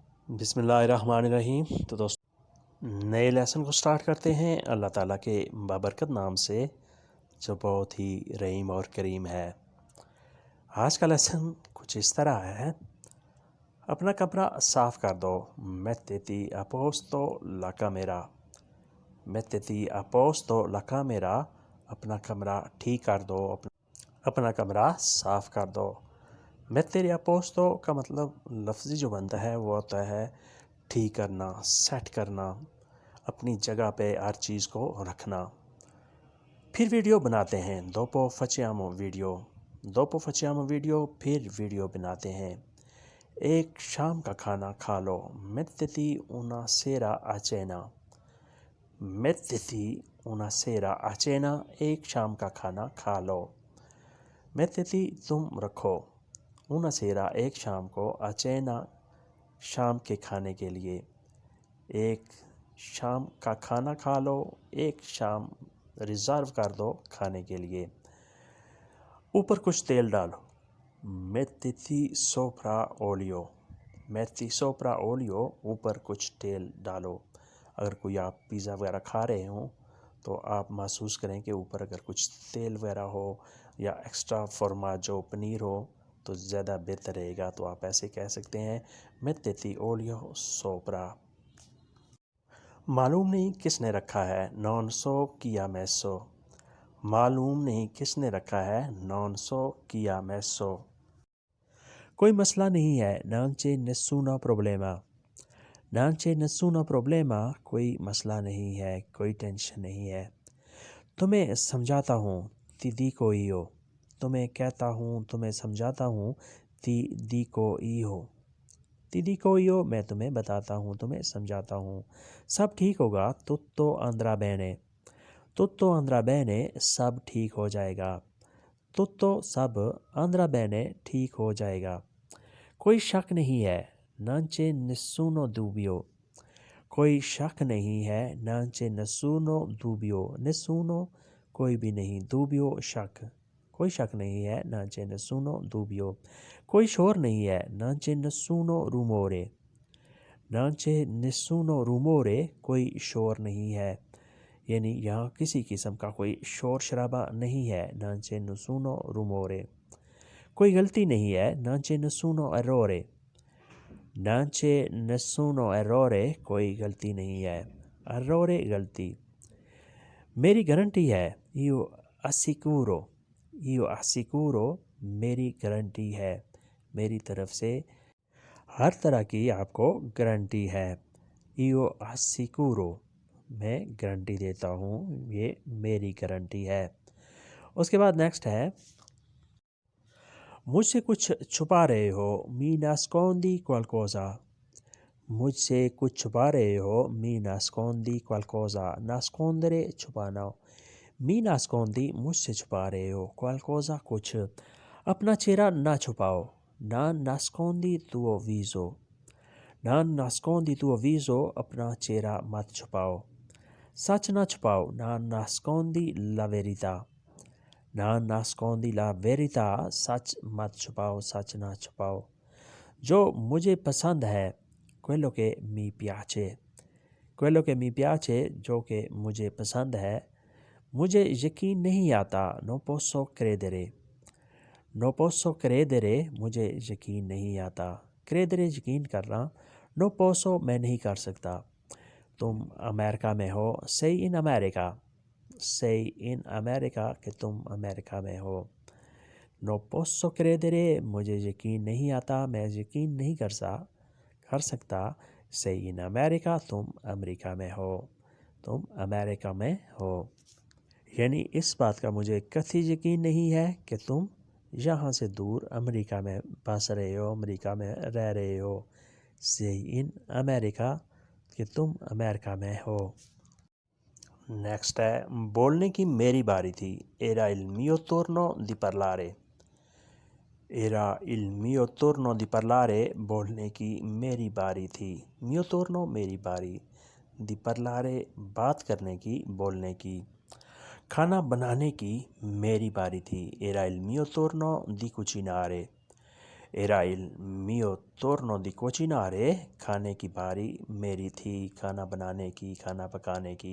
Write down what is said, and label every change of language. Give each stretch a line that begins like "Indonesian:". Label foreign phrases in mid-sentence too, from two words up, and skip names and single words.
Urdu: بسم اللہ الرحمن الرحیم۔ تو دوستوں نئے لیسن کو سٹارٹ کرتے ہیں اللہ تعالیٰ کے بابرکت نام سے جو بہت ہی رحیم اور کریم ہے۔ آج کا لیسن کچھ اس طرح ہے: اپنا کمرہ صاف کر دو،
Italian: mettiti a posto la camera، mettiti a posto la camera،
Urdu: اپنا کمرہ ٹھیک کر دو، اپنا کمرہ صاف کر دو۔
Italian: mettere a posto
Urdu: کا مطلب لفظی جو بنتا ہے وہ ہوتا ہے ٹھیک کرنا، سیٹ کرنا، اپنی جگہ پہ ہر چیز کو رکھنا۔ پھر ویڈیو بناتے ہیں،
Italian: dopo facciamo video، dopo facciamo video،
Urdu: پھر ویڈیو بناتے ہیں۔ ایک شام کا کھانا کھا لو،
Italian: mettiti una sera a cena، mettiti una sera a cena،
Urdu: ایک شام کا کھانا کھا لو۔ mettiti تم رکھو،
Italian: una sera
Urdu: ایک شام کو،
Italian: a cena
Urdu: شام کے کھانے کے لیے، ایک شام کا کھانا کھا لو، ایک شام ریزرو کر دو کھانے کے لیے۔ اوپر کچھ تیل ڈالو،
Italian: mettiti sopra olio، metti sopra olio،
Urdu: اوپر کچھ تیل ڈالو۔ اگر کوئی آپ پیزا وغیرہ کھا رہے ہوں تو آپ محسوس کریں کہ اوپر اگر کچھ تیل وغیرہ ہو یا ایکسٹرا فارماجو پنیر ہو تو زیادہ بہتر رہے گا، تو آپ ایسے کہہ سکتے ہیں
Italian: mettiti olio sopra۔
Urdu: معلوم نہیں کس نے رکھا ہے،
Italian: non so chi ha messo،
Urdu: معلوم نہیں کس نے رکھا ہے،
Italian: non so chi ha messo۔
Urdu: کوئی مسئلہ نہیں ہے،
Italian: non c'è nessuno problema، non c'è nessuno problema،
Urdu: کوئی مسئلہ نہیں ہے، کوئی ٹینشن نہیں ہے۔ تمہیں سمجھاتا ہوں،
Italian: ti dico io،
Urdu: تمہیں کہتا ہوں، تمہیں سمجھاتا ہوں،
Italian: ti dico io، ti dico io،
Urdu: میں تمہیں بتاتا ہوں، تمہیں سمجھاتا ہوں۔ سب ٹھیک ہوگا،
Italian: tutto andrà bene، tutto andrà bene،
Urdu: سب ٹھیک ہو جائے گا، tutto سب،
Italian: andrà bene
Urdu: ٹھیک ہو جائے گا۔ کوئی شک نہیں ہے،
Italian: non c'è nessuno dubbio،
Urdu: کوئی شک نہیں ہے،
Italian: non c'è nessuno dubbio،
Urdu: nessuno کوئی بھی نہیں، dubbio شک، کوئی شک نہیں ہے،
Italian: non c'è nessuno dubbio۔
Urdu: کوئی شور نہیں ہے،
Italian: non c'è nessuno rumore، non c'è nessuno rumore،
Urdu: کوئی شور نہیں ہے، یعنی یہاں کسی قسم کا کوئی شور شرابہ نہیں ہے،
Italian: non c'è nessuno rumore۔
Urdu: کوئی غلطی نہیں ہے،
Italian: non c'è nessuno errore، non c'è nessuno errore،
Urdu: کوئی غلطی نہیں ہے، errore غلطی۔ میری گارنٹی ہے،
Italian: io assicuro، io assicuro،
Urdu: میری گارنٹی ہے، میری طرف سے ہر طرح کی آپ کو گارنٹی ہے،
Italian: io assicuro،
Urdu: میں گارنٹی دیتا ہوں، یہ میری گارنٹی ہے۔ اس کے بعد نیکسٹ ہے، مجھ سے کچھ چھپا رہے ہو،
Italian: mi nascondi qualcosa،
Urdu: مجھ سے کچھ چھپا رہے ہو،
Italian: mi nascondi qualcosa،
Urdu: nascondere چھپانا،
Italian: mi nascondi
Urdu: مجھ سے چھپا رہے ہو، qualcosa کچھ، اپنا چہرہ نہ چھپاؤ،
Italian: non nascondi tuo viso، non nascondi tuo viso،
Urdu: اپنا چہرہ مت چھپاؤ، سچ نہ چھپاؤ،
Italian: non nascondi la verità، non nascondi la verità،
Urdu: سچ مت چھپاؤ، سچ نہ چھپاؤ۔ جو مجھے پسند ہے،
Italian: quello che mi piace، quello che mi piace،
Urdu: جو کہ مجھے پسند ہے، مجھے یقین نہیں آتا،
Italian: non posso credere، non posso credere،
Urdu: مجھے یقین نہیں آتا، credere یقین کرنا،
Italian: non posso
Urdu: میں نہیں کر سکتا۔ تم امریکہ میں ہو،
Italian: sei in America، sei in America
Urdu: کہ تم امریکہ میں ہو،
Italian: non posso
Urdu: credere مجھے یقین نہیں آتا، میں یقین نہیں کر سکتا،
Italian: sei in America
Urdu: تم امریکہ میں ہو، تم امریکہ میں ہو، یعنی اس بات کا مجھے قطعی یقین نہیں ہے کہ تم یہاں سے دور امریکہ میں بس رہے ہو، امریکہ میں رہ رہے ہو،
Italian: sei in America
Urdu: کہ تم امریکہ میں ہو۔ نیکسٹ ہے، بولنے کی میری باری تھی،
Italian: era il mio turno di parlare، era il mio turno di parlare،
Urdu: بولنے کی میری باری تھی،
Italian: mio turno
Urdu: میری باری،
Italian: di parlare
Urdu: بات کرنے کی، بولنے کی۔ کھانا بنانے کی میری باری تھی،
Italian: era il mio turno di cucinare، Era il mio turno di cucinare,
Urdu: کھانے کی باری میری تھی، کھانا بنانے کی، کھانا پکانے کی۔